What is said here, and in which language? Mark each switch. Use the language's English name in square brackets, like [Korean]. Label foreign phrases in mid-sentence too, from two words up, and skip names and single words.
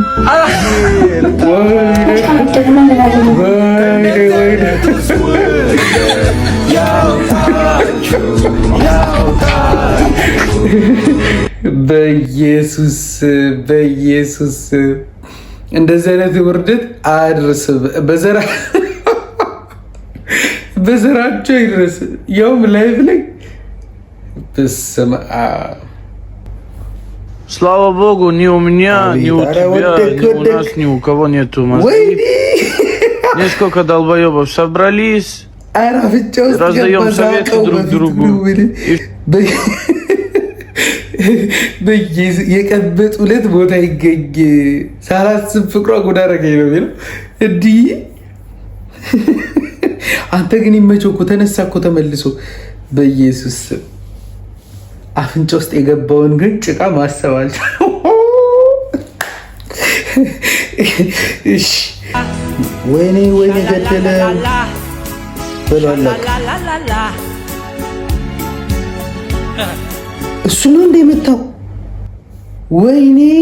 [Amharic] በኢየሱስ እንደዚህ አይነት ውርደት አያድርስም በዘራቸው ይድረስ ያውም ላይቭ ላይ በስመ አብ [Russian] Слава Богу, ни у меня, ни у тебя, ни у нас, ни у кого нету мозги. Несколько долбоебов собрались, раздаем советы друг другу. [Amharic] የቀበጥ ሁለት ቦታ ይገኝ ሳላስብ ፍቅሯ ጉዳረገኝ ነው የሚለው እንዲህ አንተ ግን ይመቸው እኮ ተነሳ እኮ ተመልሶ በኢየሱስ አፍንጫ ውስጥ የገባውን ግን ጭቃ ማሰባል እሺ ወይኔ ገደለ በላላ እሱ ነው እንደመጣው ወይኔ